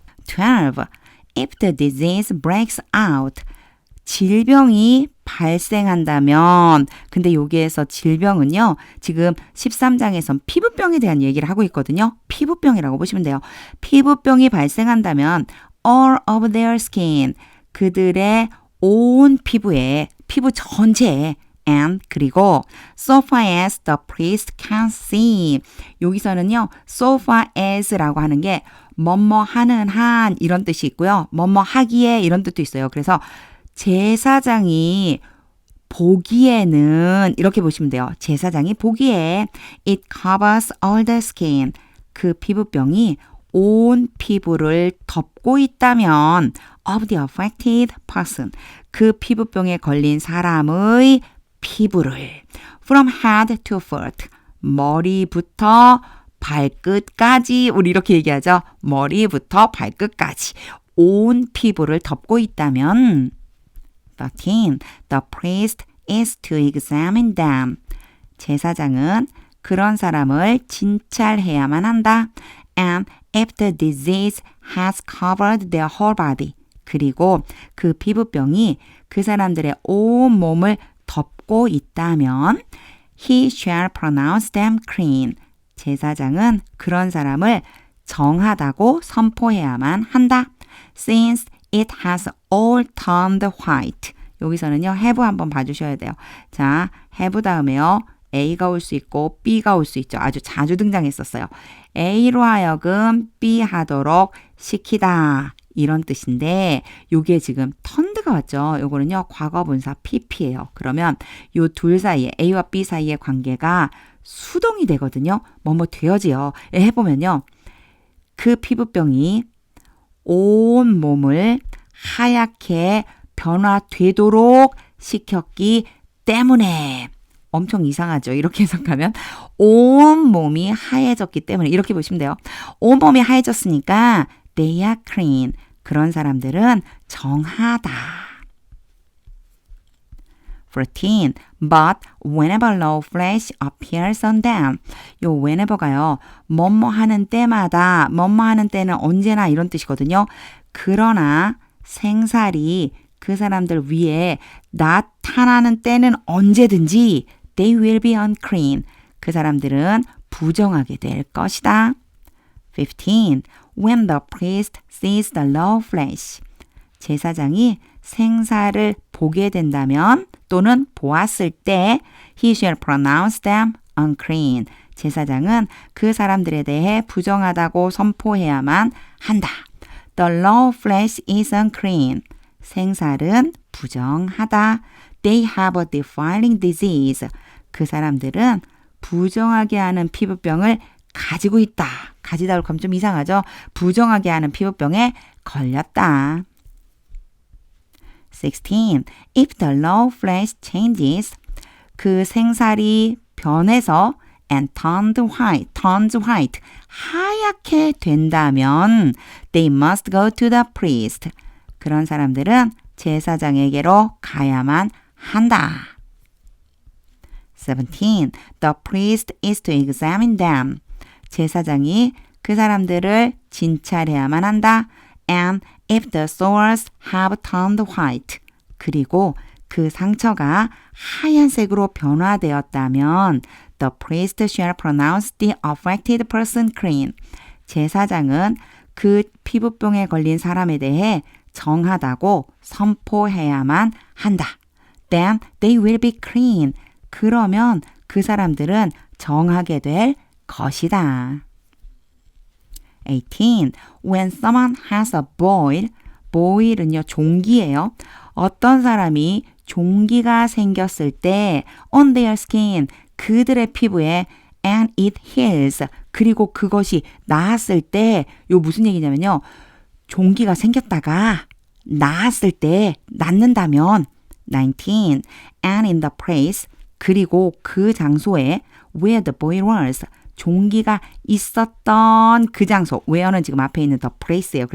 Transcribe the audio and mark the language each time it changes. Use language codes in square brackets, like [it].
[en] 12. If the disease breaks out. [ko] 질병이 발생한다면, 근데 여기에서 질병은요, 지금 13장에선 피부병에 대한 얘기를 하고 있거든요. 피부병이라고 보시면 돼요. 피부병이 발생한다면 [en] all of their skin, [ko] 그들의 온 피부에, 피부 전체에 [en] and [ko] 그리고 [en] so far as the priest can see. [ko] 여기서는요, so far as라고 하는 게 뭐뭐 하는 한 이런 뜻이 있고요. 뭐뭐 하기에 이런 뜻도 있어요. 그래서 제사장이 보기에는 이렇게 보시면 돼요. 제사장이 보기에 [en] it covers all the skin. [ko] 그 피부병이 온 피부를 덮고 있다면 [en] of the affected person. [ko] 그 피부병에 걸린 사람의 피부를 [en] from head to foot. [ko] 머리부터 발끝까지 우리 이렇게 얘기하죠. 머리부터 발끝까지 온 피부를 덮고 있다면 13. [en] The priest is to examine them. [ko] 제사장은 그런 사람을 진찰해야만 한다. [en] And if the disease has covered their whole body. [ko] 그리고 그 피부병이 그 사람들의 온 몸을 덮고 있다면 [en] he shall pronounce them clean. [ko] 제사장은 그런 사람을 정하다고 선포해야만 한다. [en] Since it has all turned white. [ko] 여기서는요, have 한번 봐주셔야 돼요. 자, have 다음에요. A가 올 수 있고 B가 올 수 있죠. 아주 자주 등장했었어요. A로 하여금 B 하도록 시키다. 이런 뜻인데 요게 지금 turned가 왔죠. 요거는요, 과거분사 PP예요. 그러면 요 둘 사이에 A와 B 사이의 관계가 수동이 되거든요. 뭐뭐 되어지요. 해보면요. 그 피부병이 온 몸을 하얗게 변화되도록 시켰기 때문에 엄청 이상하죠. 이렇게 해석하면 온 몸이 하얘졌기 때문에 이렇게 보시면 돼요. 온 몸이 하얘졌으니까 [en] they are clean. [ko] 그런 사람들은 정하다. [en] 14. But whenever no flesh appears on them. [ko] 요 whenever가요. 뭐뭐 하는 때마다, 뭐뭐 하는 때는 언제나 이런 뜻이거든요. 그러나 생살이 그 사람들 위에 나타나는 때는 언제든지 [en] they will be unclean. [ko] 그 사람들은 부정하게 될 것이다. 15. [en] When the priest sees the raw flesh. [ko] 제사장이 생사를 보게 된다면 또는 보았을 때 [en] he shall pronounce them unclean. [ko] 제사장은 그 사람들에 대해 부정하다고 선포해야만 한다. [en] The raw flesh is unclean. [ko] 생살은 부정하다. [en] They have a defiling disease. [ko] 그 사람들은 부정하게 하는 피부병을 가지고 있다. 가지다 그러면 좀 이상하죠? 부정하게 하는 피부병에 걸렸다. [en] 16. If the raw flesh changes, [ko] 그 생살이 변해서 [en] and turns white, [ko] 하얗게 된다면 [en] they must go to the priest. [ko] 그런 사람들은 제사장에게로 가야만 한다. [en] 17. The priest is to examine them. [ko] 제사장이 그 사람들을 진찰해야만 한다. [en] And if the sores have turned white. [ko] 그리고 그 상처가 하얀색으로 변화되었다면 [en] the priest shall pronounce the affected person clean. [ko] 제사장은 그 피부병에 걸린 사람에 대해 정하다고 선포해야만 한다. [en] Then they will be clean. [ko] 그러면 그 사람들은 정하게 될 것이다. [en] 18. When someone has a boil, boil은요 [ko] 종기예요. 어떤 사람이 종기가 생겼을 때 [en] on their skin [ko] 그들의 피부에 [en] and it heals [ko] 그리고 그것이 나았을 때 요 무슨 얘기냐면요. 종기가 생겼다가 나았을 때 낫는다면 19 [en] and in the place [ko] 그리고 그 장소에 [en] where the boy was [ko] 종기가 있었던 그 장소 where는 지금 앞에 있는 the place예요.